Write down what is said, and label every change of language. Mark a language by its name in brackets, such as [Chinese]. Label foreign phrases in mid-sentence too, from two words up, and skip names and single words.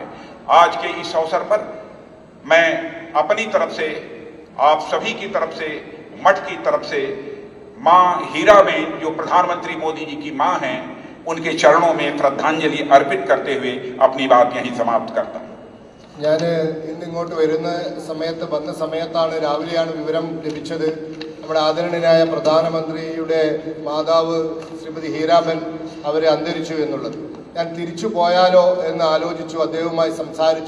[Hindi] आज के इस अवसर पर मैं अपनी तरफ से, आप सभी की तरफ से, मठ की तरफ से मां हीरा में जो प्रधानमंत्री मोदी जी की मां हैं, उनके चरणों में श्रद्धांजलि अर्पित करते हुए अपनी बात यहीं समाप्त करता हूं। [Malayalam] ഞാൻ ഇന്നിങ്ങോട്ട് വരുന്ന സമയത്താണ് രാവിലെയാണ് വിവരം ലഭിച്ചത്. നമ്മുടെ ആദരണീയനായ പ്രധാനമന്ത്രിയുടെ മാതാവ് ശ്രീമതി ഹീരാബൻ അവർ അന്തരിച്ചു എന്നുള്ളത്. ഞാൻ തിരിച്ചു പോയാലോ എന്ന് ആലോചിച്ചു, അദ്ദേഹവുമായി സംസാരിച്ചു.